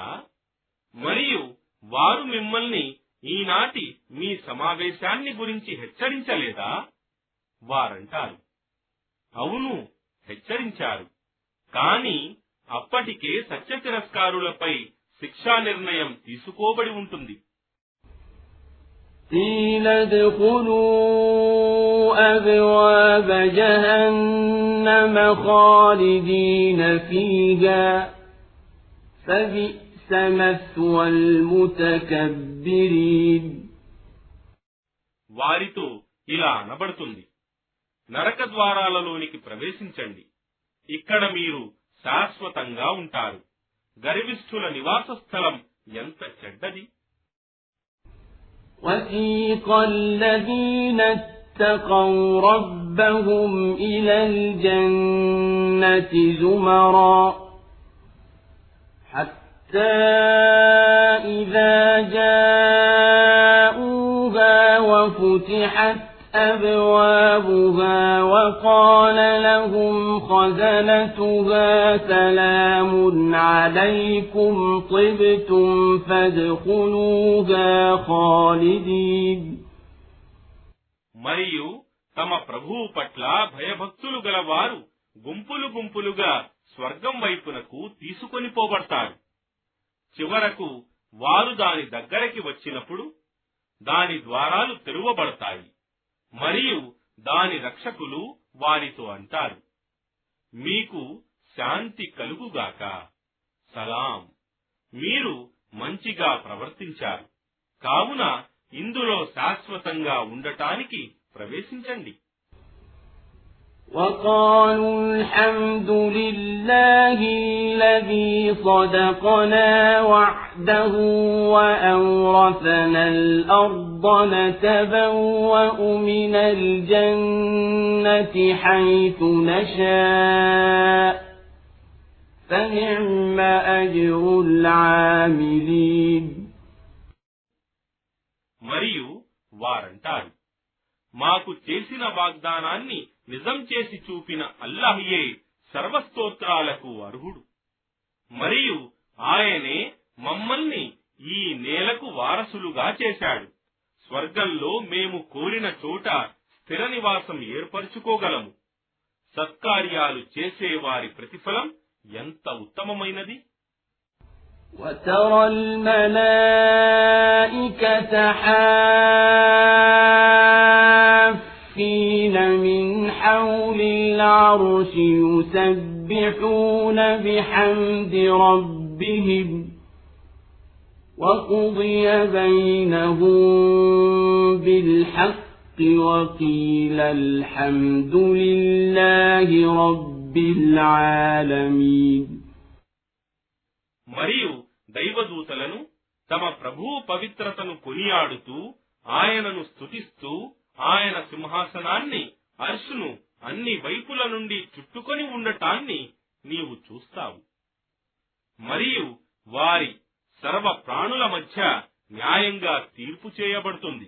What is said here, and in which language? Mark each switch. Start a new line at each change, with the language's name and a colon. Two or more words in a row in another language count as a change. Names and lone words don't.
Telugu: మరియు వారు మిమ్మల్ని ఈనాటి మీ సమావేశాన్ని గురించి హెచ్చరించలేదా? వారంటారు, అవును, హెచ్చరించారు, కాని అప్పటికే సత్య తిరస్కారులపై శిక్షా నిర్ణయం తీసుకోబడి ఉంటుంది.
Arabic: قيل ادخلوا أبواب جهنم خالدين فيها فبئس مثوى المتكبرين.
Telugu: వారితో ఇలా అనబడుతుంది, నరక ద్వారాలలోనికి ప్రవేశించండి, ఇక్కడ మీరు శాశ్వతంగా ఉంటారు. గర్విష్ఠుల నివాస స్థలం ఎంత చెడ్డది.
Arabic: وَسِيقَ الَّذِينَ اتَّقَوْا رَبَّهُمْ إِلَى الْجَنَّةِ زُمَرًا حَتَّى إِذَا جَاءُوهَا وَفُتِحَتْ أبوابها وقال لهم خزنتها سلام عليكم طبتم فادخلوها خالدين.
Telugu: మరియు తమ ప్రభువు పట్ల భయభక్తులు గలవారు గుంపులు గుంపులుగా స్వర్గం వైపునకు తీసుకొని పోబడతారు. చివరకు వారు దాని దగ్గరికి వచ్చినప్పుడు దాని ద్వారాలు తెరువబడతాయి. మరియు దాని రక్షకులు వారితో అంటారు, మీకు శాంతి కలుగుగాక, సలాం, మీరు మంచిగా ప్రవర్తించారు, కావున ఇందులో శాశ్వతంగా ఉండటానికి ప్రవేశించండి.
Arabic: وقالوا الحمد لله الذي صدقنا وعده وأورثنا الأرض نتبوأ من الجنة حيث نشاء فنعم أجر العاملين.
Telugu: మరియు వారంటారు, మాకు చేసిన వాగ్దానాన్ని నిజం చేసి చూపిన అల్లాహ్యే సర్వస్తోత్రాలకు అర్హుడు. మరియు ఆయనే మమ్మల్ని ఈ నేలకు వారసులుగా చేశాడు. స్వర్గంలో మేము కోరిన చోట స్థిర నివాసం ఏర్పరచుకోగలము. సత్కార్యాలు చేసే వారి ప్రతిఫలం ఎంత ఉత్తమమైనది.
Arabic: وترى الملائكة حافين من حول العرش يسبحون بحمد ربهم وقضي بينهم بالحق وقيل الحمد لله رب العالمين.
Telugu: మరియు దైవదూతలను తమ ప్రభువు పవిత్రతను కొనియాడుతూ ఆయనను స్తుతిస్తూ ఆయన సింహాసనాన్ని అర్షును అన్ని వైపుల నుండి చుట్టుకొని ఉండటాన్ని నీవు చూస్తావు. మరియు వారి సర్వ ప్రాణుల మధ్య న్యాయంగా తీర్పు చేయబడుతుంది.